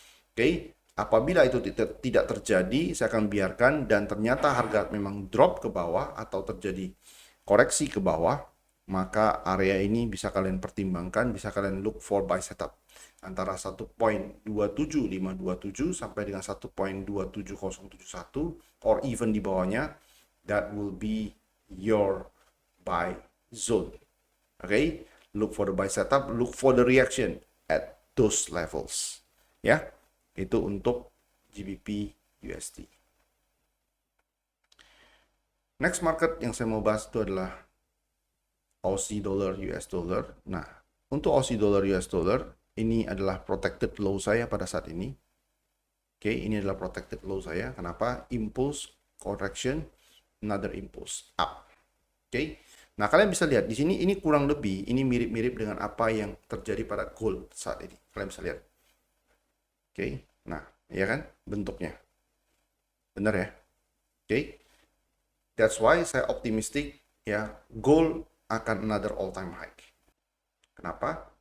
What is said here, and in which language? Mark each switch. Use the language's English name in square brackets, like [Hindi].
[Indonesian] Oke, apabila itu tidak terjadi, saya akan biarkan, dan ternyata harga memang drop ke bawah atau terjadi koreksi ke bawah, maka area ini bisa kalian pertimbangkan, bisa kalian [English] look for buy setup [Indonesian] antara 1.27527 sampai dengan 1.27071 or even di bawahnya, [English] that will be your buy zone. Okay, look for the buy setup, look for the reaction at those levels. [Indonesian] Ya, itu untuk GBP USD. Next market yang saya mau bahas itu adalah Aussie dollar US dollar. Nah, untuk Aussie dollar US dollar, ini adalah protected low saya pada saat ini. Oke, ini adalah protected low saya. Kenapa? [English] Impulse, correction, another impulse up. Oke. [Indonesian] Nah, kalian bisa lihat di sini, ini kurang lebih ini mirip-mirip dengan apa yang terjadi pada gold saat ini. Kalian bisa lihat. Oke. Nah, ya kan bentuknya. Benar ya? Oke. [English] That's why [Indonesian] saya optimistic ya, gold akan [English] another all time high. [Indonesian] Kenapa?